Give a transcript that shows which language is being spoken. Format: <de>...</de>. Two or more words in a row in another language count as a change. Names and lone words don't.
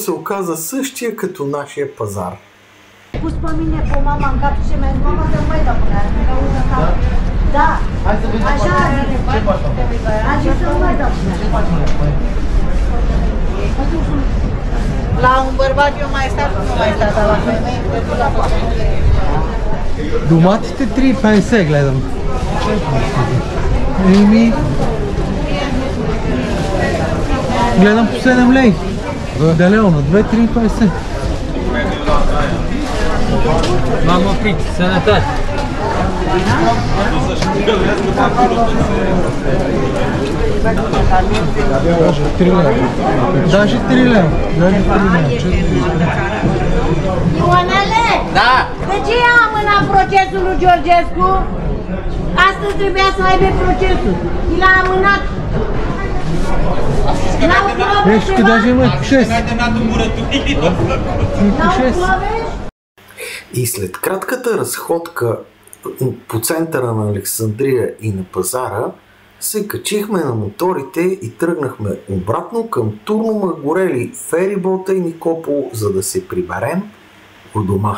<bg>Той се оказа същия като нашия пазар.</bg> <ro>Pus pe mine, pe mama în cap și mi-a zis, mama, să mai dau până aia, da, Hai să vedem așa a zis. ce faci acum? A zis să nu mai dau până Ce faci acum? la un bărbat eu mai stat, nu mai stat, dar la femeie, la</ro> <bg>Доматите 3,50 гледам. Еми... Гледам по 7 лей. Да, Лео, на 2,3,50.</bg> <ro>Mamă, pici, sănătate!</ro> <bg>Даже 3 лева. Даже 3 лева. Даже 3 лева.</bg> <ro>Ionele! Da! De ce i-a amânat procesul lui Georgescu? Astăzi trebuia să aibă procesul. I l-a amânat. N-au probe</ro> <bg>Виж, că даже има 6.</bg> <ro>N-au probe?</ro> <bg>И след кратката разходка по центъра на Александрия и на пазара, се качихме на моторите и тръгнахме обратно към Турну Магурели, ферибота и Никопол, за да се приберем у дома.</bg>